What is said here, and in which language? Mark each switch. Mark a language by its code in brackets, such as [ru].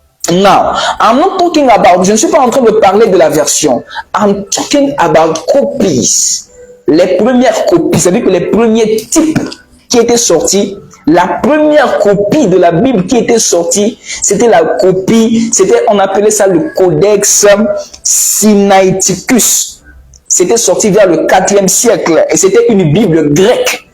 [fr] Now, I'm not talking about, je ne suis pas en train de parler de la version. [en] I'm talking about copies. [fr] Les premières copies, c'est-à-dire que les premiers types qui étaient sortis, la première copie de la Bible qui était sortie, c'était la copie, on appelait ça le Codex Sinaiticus. C'était sorti vers le 4e siècle et c'était une Bible grecque.